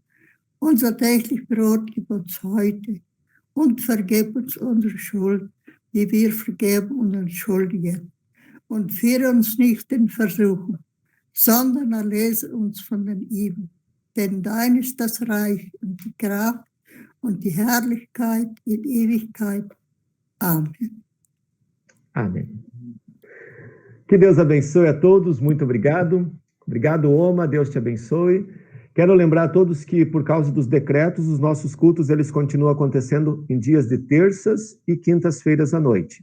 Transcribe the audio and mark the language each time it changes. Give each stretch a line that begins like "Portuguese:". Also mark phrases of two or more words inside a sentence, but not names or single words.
German: Unser täglich Brot gib uns heute und vergib uns unsere Schuld, wie wir vergeben unseren Schuldigen. Und führe uns nicht in Versuchung, sondern erlöse uns von den Übel. Denn dein ist das Reich und die Kraft und die Herrlichkeit in Ewigkeit.
Portuguese: Amém. Amém. Que Deus abençoe a todos, muito obrigado. Obrigado, Oma, Deus te abençoe. Quero lembrar a todos que, por causa dos decretos, os nossos cultos, eles continuam acontecendo em dias de terças e quintas-feiras à noite.